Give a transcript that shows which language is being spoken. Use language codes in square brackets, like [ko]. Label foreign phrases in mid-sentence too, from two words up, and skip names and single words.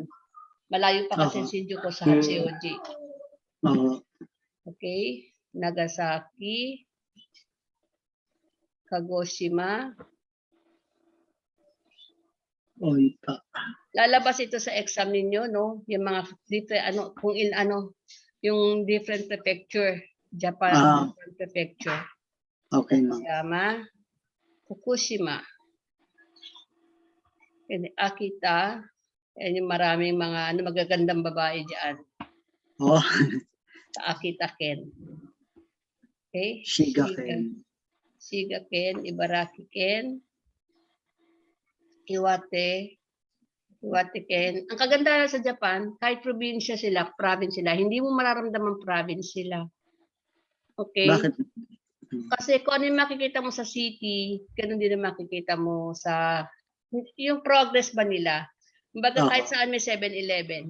[tl] Malayo pa kasi Shinjuku sa Hachioji. Oo. Okay? Nagasaki, Kagoshima. Oita. Lalabas ito sa exam ninyo, no? Yung mga different, yung [en] different prefecture. Japan different prefecture. Okay, ma'am. [tl] Yama, Fukushima, Akita, yan yung maraming mga magagandang babae dyan. Oh. Sa Akita Ken. Okay? Shigaken. Shigaken, Ibaraki Ken, Iwate Ken. Ang kagandahan sa Japan, kahit probinsya sila, province sila, hindi mo mararamdaman province sila. Okay? Bakit? Kasi kung ano yung makikita mo sa city, ganun din ang makikita mo sa yung progress ba nila. Kumbaga kahit saan may 7-Eleven.